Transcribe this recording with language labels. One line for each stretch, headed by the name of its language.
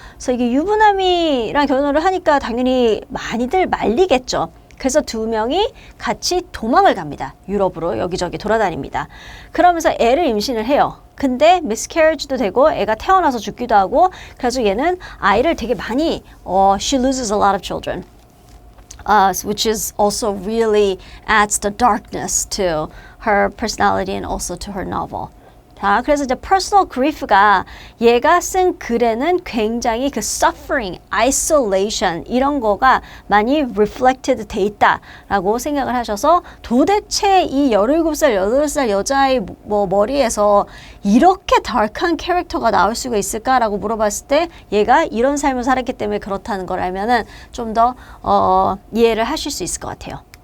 Korean: 그래서 이게 유부남이랑 결혼을 하니까 당연히 많이들 말리겠죠. 그래서 두 명이 같이 도망을 갑니다. 유럽으로 여기저기 돌아다닙니다. 그러면서 애를 임신을 해요. 근데 miscarriage도 되고 애가 태어나서 죽기도 하고 그래서 얘는 아이를 되게 많이
English: she loses a lot of children. Which is also really adds the darkness to her personality and also to her novel.
Korean: 자, 그래서 이제 personal grief가 얘가 쓴 글에는 굉장히 그 suffering, isolation 이런 거가 많이 reflected 돼 있다라고 생각을 하셔서 도대체 이 17살, 18살 여자의 뭐 머리에서 이렇게 dark한 캐릭터가 나올 수가 있을까라고 물어봤을 때 얘가 이런 삶을 살았기 때문에 그렇다는 걸 알면은 좀 더 이해를 하실 수 있을 것 같아요.